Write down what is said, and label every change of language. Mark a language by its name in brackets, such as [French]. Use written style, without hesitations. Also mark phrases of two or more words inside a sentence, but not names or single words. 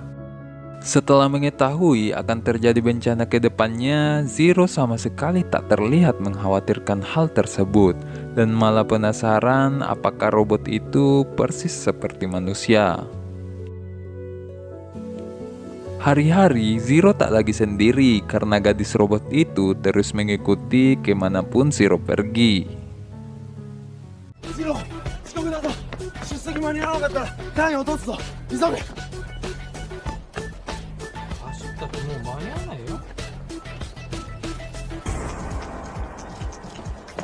[Indonesian] Setelah mengetahui akan terjadi bencana ke depannya, Zero sama sekali tak terlihat mengkhawatirkan hal tersebut dan malah penasaran apakah robot itu persis seperti manusia. Hari-hari Zero tak lagi sendiri karena gadis robot itu terus mengikuti kemanapun Zero pergi. [Japanese] 遅刻だぞ。出席間に合わなかったら単位落とすぞ。急げ。走ったってもう間に合わないよ。